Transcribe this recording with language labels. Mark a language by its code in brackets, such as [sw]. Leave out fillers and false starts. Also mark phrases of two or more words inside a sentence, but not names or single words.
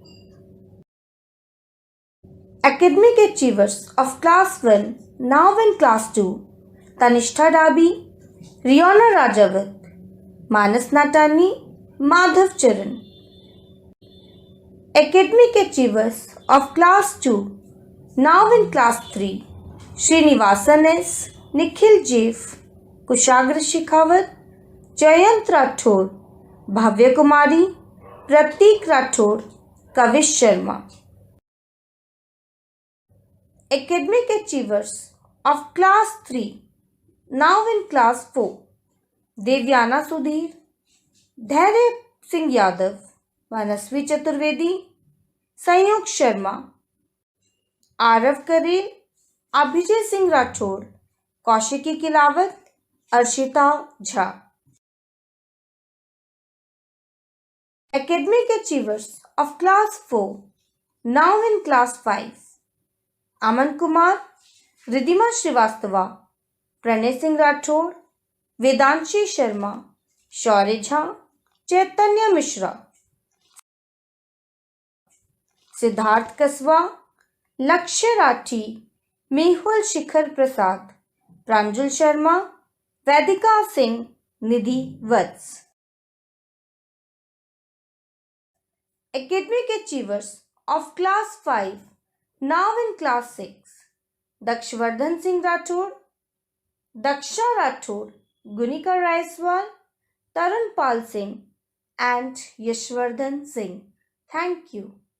[en] Academic Achievers of Class 1, now in Class 2, Tanishtha Dabi, Riona Rajawat, Manas Natani, Madhav Charan. Academic Achievers of Class 2, now in Class 3, Srinivasan S, Nikhil Jeff, Kushagra Shikhawat, Jayant Rathod, Bhavya Kumari, Pratik Rathod, Kavish Sharma. Academic Achievers of Class 3, now in Class 4, Devyana Sudhir, Dhairya Singh Yadav, Manasvi Chaturvedi, Sanyog Sharma, Arav Karel, Abhijay Singh Rathod, Kaushiki Kilawat, Arshita Jha. Academic Achievers of Class 4, now in Class 5, Aman Kumar, Ridhima Srivastava, Pranay Singh Rathod, Vedanshi Sharma, Shaurya Jha, Chaitanya Mishra. Siddharth Kaswa, Lakshya Rathi, Mehul Shikhar Prasad, Pranjul Sharma, Vedika Singh, Nidhi Vats. Academic Achievers of Class 5, now in Class 6, Dakshvardhan Singh Rathod, Daksha Rathod, Gunika Raiswal, Tarun Pal Singh and Yashvardhan Singh. Thank you.